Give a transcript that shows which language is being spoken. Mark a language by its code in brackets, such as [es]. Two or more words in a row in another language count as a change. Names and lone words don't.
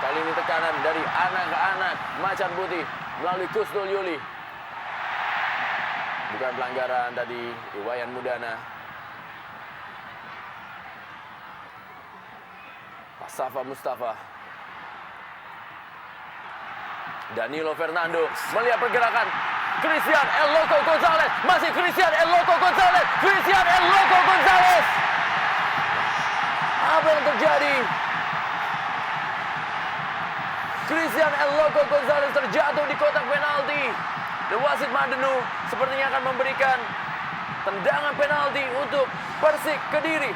[id] Kali ini tekanan dari anak-anak Macan Putih melalui Kusnul Yuli. Bukan pelanggaran tadi Iwayan Mudana. Safa Mustafa. Danilo Fernando melihat pergerakan Christian El Loco Gonzalez. Masih Christian El Loco Gonzalez. Christian El Loco Gonzalez. Apa yang terjadi? Christian El Loco Gonzalez terjatuh di kotak penalti. Dan wasit Madenu sepertinya akan memberikan tendangan penalti untuk Persik Kediri.